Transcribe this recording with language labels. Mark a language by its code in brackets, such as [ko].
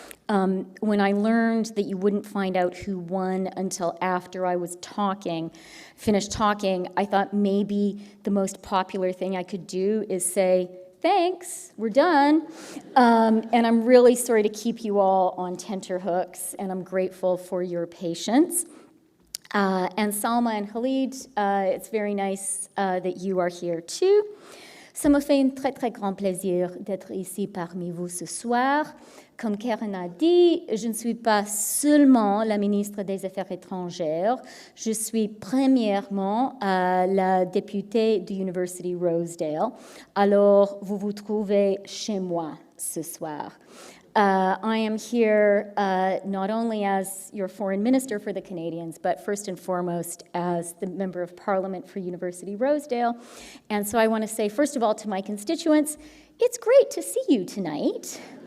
[en] When I learned that you wouldn't find out who won until after I was finished talking, I thought maybe the most popular thing I could do is say, thanks, we're done. And I'm really sorry to keep you all on tenterhooks, and I'm grateful for your patience. And Salma and Khalid, it's very nice that you are here too. [fr] Ça me fait un très, très grand plaisir d'être ici parmi vous ce soir. Comme Karen a dit, je ne suis pas seulement la ministre des Affaires étrangères, je suis premièrement la députée de University Rosedale. Alors, vous vous trouvez chez moi ce soir. [en] I am here not only as your foreign minister for the Canadians, but first and foremost as the Member of Parliament for University Rosedale. And so I want to say, first of all, to my constituents, it's great to see you tonight.